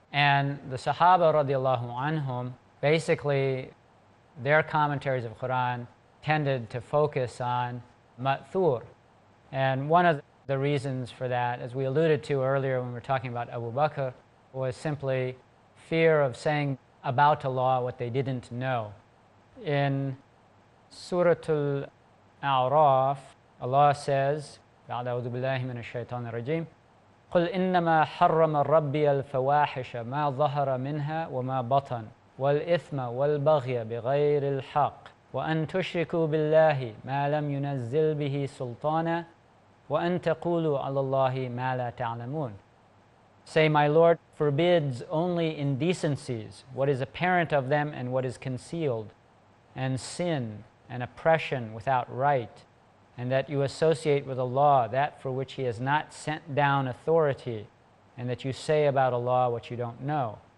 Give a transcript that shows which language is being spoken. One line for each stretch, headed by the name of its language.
English: And the Sahaba radiallahu anhum, basically their commentaries of Qur'an tended to focus on ma'thur. And one of the reasons for that, as we alluded to earlier when we were talking about Abu Bakr, was simply fear of saying about Allah what they didn't know. In Surah Al-A'raf, Allah says,
Arabic: أعوذ بالله من الشيطان الرجيم قل إنما حرم ربي الفواحش ما ظهر منها وما بطن والإثم والبغي بغير الحق وأن تشركوا بالله ما لم ينزل به سلطانا وأن تقولوا على الله ما لا تعلمون.
English: Say, my Lord forbids only indecencies, what is apparent of them and what is concealed, and sin and oppression without right, and that you associate with Allah that for which He has not sent down authority, and that you say about Allah what you don't know.